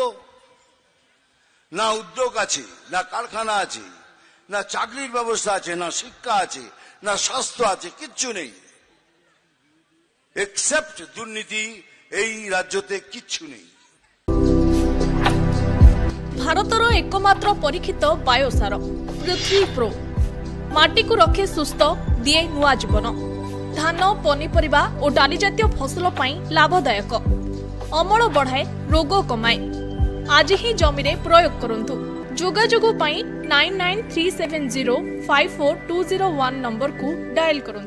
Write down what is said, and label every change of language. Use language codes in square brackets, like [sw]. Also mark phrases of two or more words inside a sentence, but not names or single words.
[bn] না উদ্যোগ আছে, না কারখানা আছে, না চাকরির ব্যবস্থা আছে, না শিক্ষা আছে, না স্বাস্থ্য আছে, কিচ্ছু নেই। এক্সেপ্ট দুর্নীতি এই রাজ্যতে কিচ্ছু নেই। [or] ଭାରତର ଏକମାତ୍ର ପରୀକ୍ଷିତ ବାୟୋସାର ପୃଥ୍ୱୀ ପ୍ରୋ ମାଟିକୁ ରଖେ ସୁସ୍ଥ, ଦିଏ ନୂଆ ଜୀବନ। ଧାନ, ପନିପରିବା ଓ ଡାଲି ଜାତୀୟ ଫସଲ ପାଇଁ ଲାଭଦାୟକ, ଅମଳ ବଢ଼ାଏ, ରୋଗ କମାଏ। ଆଜି ହିଁ ଜମିରେ ପ୍ରୟୋଗ କରନ୍ତୁ। ଯୋଗାଯୋଗ ପାଇଁ 9937054201 ନମ୍ବରକୁ ଡାଏଲ କରନ୍ତୁ।